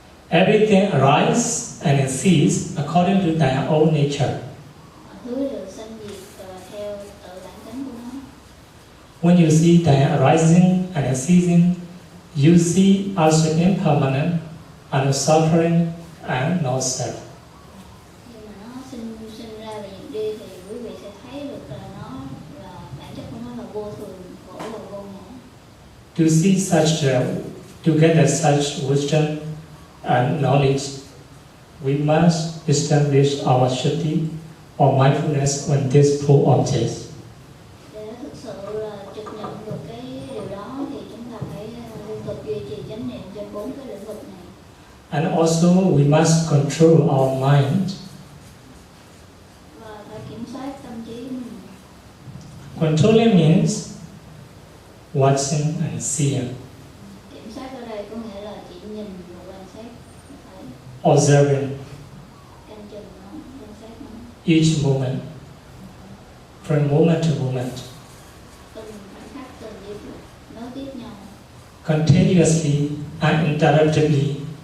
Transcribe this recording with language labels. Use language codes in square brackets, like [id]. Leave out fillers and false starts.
[en] Everything arises and it ceases according to their own nature. [vi] Mọi thứ đều sinh diệt theo tự bản tánh của nó. [en] When you see their arising and it ceasing, you see also impermanent and suffering and no self. [vi] Khi mà nó sinh ra và diệt đi thì quý vị sẽ thấy được là nó là bản chất của nó là vô thường, khổ và vô ngã. [en] To see such, to get such wisdom and knowledge, we must establish our sati or mindfulness on these four objects. [vi] Để thực sự là trực nhận được cái điều đó thì chúng ta phải liên tục duy trì chánh niệm trên 4 cái lĩnh vực này. [en] And also we must control our mind. [vi] Và phải kiểm soát tâm trí của mình. [en] Controlling means watching and seeing, [vi] Kiểm soát ở đây có nghĩa là chỉ nhìn và quan sát, phải [en] observing [vi] canh chừng nó, quan sát nó. [en] each moment, from moment to moment, [vi] Từng khoảnh khắc, từng giây phút nối tiếp nhau [en] continuously and interruptedly.